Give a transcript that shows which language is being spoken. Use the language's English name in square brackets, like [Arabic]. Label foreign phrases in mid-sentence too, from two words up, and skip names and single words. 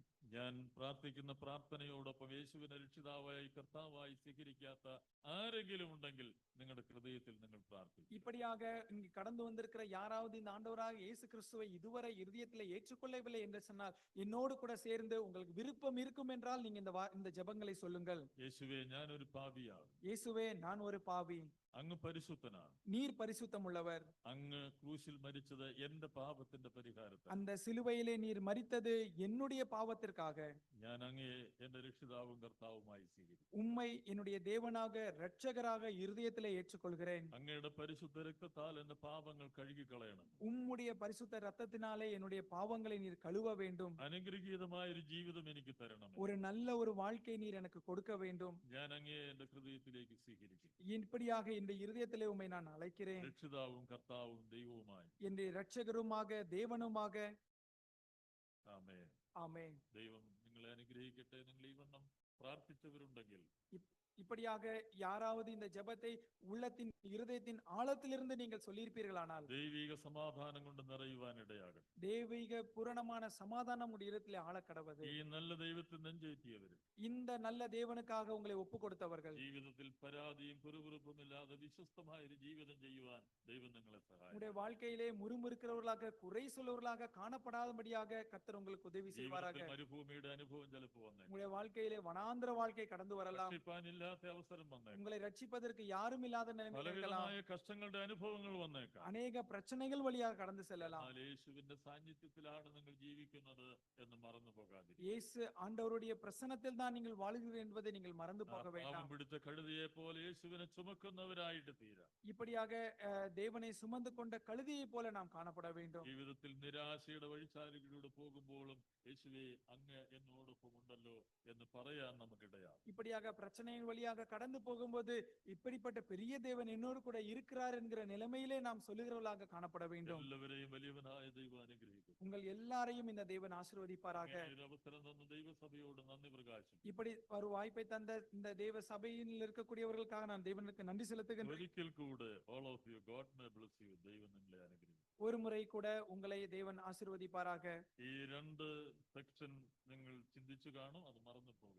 [Malayalam] ഞാൻ പ്രാർത്ഥിക്കുന്ന പ്രാർത്ഥനയോടൊപ്പം യേശുവിനെ രക്ഷിതാവായി കർത്താവായി സ്വീകരിക്കാത്ത ആരെങ്കിലും ഉണ്ടെങ്കിൽ നിങ്ങളുടെ ഹൃദയത്തിൽ നിങ്ങൾ പ്രാർത്ഥിക്കും. [Tamil] இப்படியாக இங்கு கடந்து வந்திருக்கிற யாராவது இந்த ஆண்டவராக இயேசு கிறிஸ்துவை இதுவரை இருதயத்திலே ஏற்றுக்கொள்ளவில்லை என்று சொன்னால், என்னோடு கூட சேர்ந்து உங்களுக்கு விருப்பம் இருக்கும் என்றால் நீங்க இந்த ஜெபங்களை சொல்லுங்கள். [Malayalam] യേശുവേ, ഞാൻ ഒരു പാപിയാണ്. [Tamil] இயேசுவே, நான் ஒரு பாவி. [Malayalam] അങ്ങ് പരിശുദ്ധനാണ്. [Tamil] நீர் பரிசுத்தம் உள்ளவர். [Malayalam] അങ്ങ് ക്രൂശിൽ മരിച്ചത് എന്റെ പാപത്തിന്റെ പരിഹാരത്തിന്. [Tamil] அந்த சிலுவையிலே நீர் மரித்தது என்னுடைய பாவத்திற்காக. [Malayalam] ഞാൻ അങ്ങയെ എന്റെ രക്ഷിതാവും കർത്താവുമായി സ്വീകരിക്കും. [Tamil] உம்மை என்னுடைய தேவனாக இரட்சகராக இருதயத்திலே ஏற்றுக்கொள்கிறேன். [Malayalam] അങ്ങയുടെ പരിശുദ്ധ രക്തത്താൽ എന്റെ പാപങ്ങൾ കഴുകിക്കളയണം. [Tamil] உம்முடைய பரிசுத்த ரத்தத்தினாலே என்னுடைய பாவங்களை நீர் கழுவ வேண்டும். [Malayalam] അനുഗ്രഹീതമായ ഒരു ജീവിതം എനിക്ക് തരണം. [Tamil] ஒரு நல்ல ஒரு வாழ்க்கை நீர் எனக்கு கொடுக்க வேண்டும். [Malayalam] ഞാൻ അങ്ങയെ എന്റെ ഹൃദയത്തിലേക്ക് സ്വീകരിക്കും. [Tamil] இப்படியாக இந்த இருதயத்திலே உம்மை நான் அழைக்கிறேன். [Malayalam] രക്ഷിതാവും കർത്താവും ദൈവവുമായി. [Tamil] என்னுடைய இரட்சகருமாக தேவனுமாக. [Malayalam] ആമേൻ. [Tamil] ஆமென். [Malayalam] ദൈവം നിങ്ങളെ അനുഗ്രഹിക്കട്ടെ. നിങ്ങൾ ഈ വണ്ണം പ്രാർത്ഥിച്ചവരുണ്ടെങ്കിൽ [Tamil] இப்படியாக யாராவது இந்த ஜெபத்தை உள்ளத்தின் இருதயத்தின் ஆழத்திலிருந்து நீங்கள் சொல்லியிருப்பீர்களானால் [Malayalam] ദൈവിക സമാധാനം കൊണ്ട് നിറയുവാൻ ഇടയാകട്ടെ. [Tamil] தெய்வீக பூரணமான சமாதானம் உடைய இடத்திலே ஆழக்கடவது. [Malayalam] ഈ നല്ല ദൈവത്തിൽ നെഞ്ചേറ്റിയവര്, [Tamil] இந்த நல்ல தேவனுக்காக உங்களை ஒப்பு கொடுத்தவர்கள், [Malayalam] ജീവിതത്തിൽ പരാതിയും കുറുകുറുപ്പും ഇല്ലാതെ വിശ്വസ്തമായ ഒരു ജീവിതം ചെയ്യുവാൻ ദൈവം നിങ്ങളെ സഹായിക്കും. [Tamil] உங்களுடைய வாழ்க்கையிலே முறுமுறுக்கிறவர்களாக குறை சொல்லுவர்களாக காணப்படாதபடியாக கர்த்தர் உங்களுக்கு உதவி செய்வாராக. [Malayalam] ജീവിതത്തിൽ മരുഭൂമിയുടെ അനുഭവം ചിലപ്പോൾ വന്നേക്കാം. [Tamil] உங்களுடைய வாழ்க்கையிலே வனாந்திர வாழ்க்கை கடந்து வரலாம். [Malayalam] രക്ഷിപ്പാനില്ലാത്ത അവസരം വന്നേക്കാം. [Tamil] உங்களை ரட்சிப்பதற்கு யாரும் இல்லாத நிலைமை இருக்கலாம். [Malayalam] പലവിധമായ കഷ്ടങ്ങളുടെ അനുഭവങ്ങൾ വന്നേക്കാം. [Tamil] அநேக பிரச்சனைகள் வழியாக கடந்து செல்லலாம். [Malayalam] എന്നാൽ യേശുവിന്റെ സാന്നിധ്യത്തിലാണ് നിങ്ങൾ ജീവിക്കുന്നത് എന്ന് മറന്നു പോകാതിരിക്കുക. [Tamil] இயேசு ஆண்டவருடைய பிரசன்னத்தில் தான் நீங்கள் வாழ்கிறீர்கள் என்பதை நீங்கள் மறந்து போக [Malayalam] പാപം [Tamil] வேண்டாம். [Malayalam] പിടിച്ച കഴുതയെ പോലെ യേശുവിനെ ചുമക്കുന്നവരായിട്ട് തീരാം. [Tamil] இப்படியாக தேவனை சுமந்து கொண்ட கழுதையை போல நாம் காணப்பட வேண்டும். [Malayalam] ജീവിതത്തിൽ നിരാശയുടെ വഴിച്ചാലുകളിലൂടെ പോകുമ്പോഴും യേശുവേ അങ്ങ് എന്നോടൊപ്പം ഉണ്ടല്ലോ എന്ന് പറയാൻ നമുക്കിടയാകും. [Tamil] இப்படியாக பிரச்சனைகள் வழியாக கடந்து போகும்போது இப்படிப்பட்ட பெரிய தேவன் என்னோடு கூட இருக்கிறார் என்கிற நிலைமையிலே நாம் சொல்லுகிறவர்களாக காணப்பட வேண்டும். [Malayalam] എല്ലാവരെയും വലിയവനായ ദൈവം അനുഗ്രഹിക്കും. [Tamil] உங்கள் எல்லாரையும் இந்த தேவன் ஆசீர்வதிப்பாராக. [Malayalam] ഒരു അവസരം തന്ന ദൈവസഭയോട് നന്ദി പ്രകാശിക്കും. [Tamil] இப்படி ஒரு வாய்ப்பை தந்த இந்த தேவ சபையில் இருக்கக்கூடியவர்களுக்காக நான் தேவனுக்கு நன்றி செலுத்துகிறேன். [Malayalam] ഒരിക്കൽ കൂടെ [English] all of you, God may bless you. [Malayalam] ദൈവം നിങ്ങളെ അനുഗ്രഹിക്കും. [Tamil] ஒரு முறை கூட உங்களை தேவன் ஆசீர்வதிப்பாராக. [Malayalam] ഈ രണ്ട് സെക്ഷൻ നിങ്ങൾ ചിന്തിച്ചു കാണും, അത് മറന്നു പോകും.